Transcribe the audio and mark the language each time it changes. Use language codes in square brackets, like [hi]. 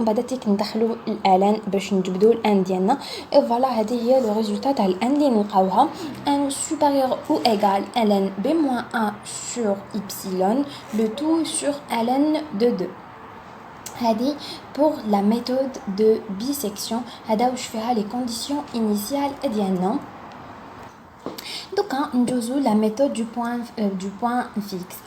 [fr] On va d'abord [ar] ندخلو ln باش نجبدو n ديالنا. [fr] Et voilà, هذه هي le résultat [ar] تاع ln اللي نلقاوها [fr] n supérieur ou égal ln b-1 sur epsilon, le tout sur ln de 2. هذه pour la méthode de bisection. [ar] هذا واش فيها [fr] les conditions initiales [ar] ديالنا. [fr] Donc, on joue la méthode du point fixe.